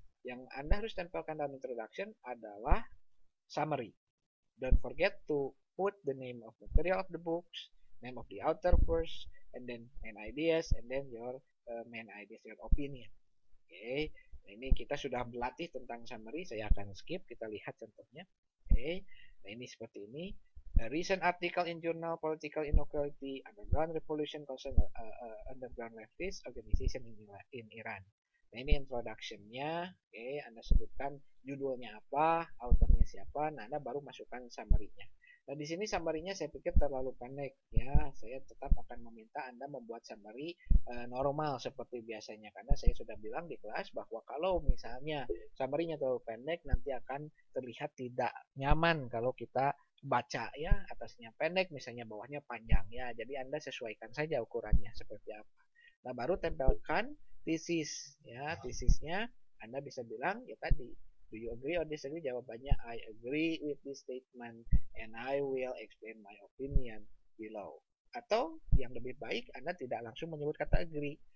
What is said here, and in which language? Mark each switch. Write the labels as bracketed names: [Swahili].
[Indonesian] Yang Anda harus tempelkan dalam introduction adalah summary. [English] Don't forget to put the name of material of the books, name of the author first, and then main ideas, and then your main ideas, your opinion. [Indonesian] Oke. Nah, ini kita sudah berlatih tentang summary. Saya akan skip. Kita lihat contohnya. Oke. Nah, ini seperti ini. [English] A recent article in journal Political Inequality, Underground Revolution Concern Underground Leftist Organization in Iran. [Indonesian] Nah, ini introduction-nya. Oke, Anda sebutkan judulnya apa, autornya siapa. Nah, Anda baru masukkan summary-nya. Nah, di sini summary-nya saya pikir terlalu pendek ya. Saya tetap akan meminta Anda membuat summary normal seperti biasanya, karena saya sudah bilang di kelas bahwa kalau misalnya summary-nya terlalu pendek, nanti akan terlihat tidak nyaman kalau kita baca ya. Atasnya pendek, misalnya bawahnya panjang ya. Jadi Anda sesuaikan saja ukurannya seperti apa. Nah, baru tempelkan thesis ya. Tesisnya Anda bisa bilang ya tadi, [English] do you agree or disagree? Jawabannya I agree with this statement and I will explain my opinion below. [Indonesian] Atau yang lebih baik Anda tidak langsung menyebut kata agree.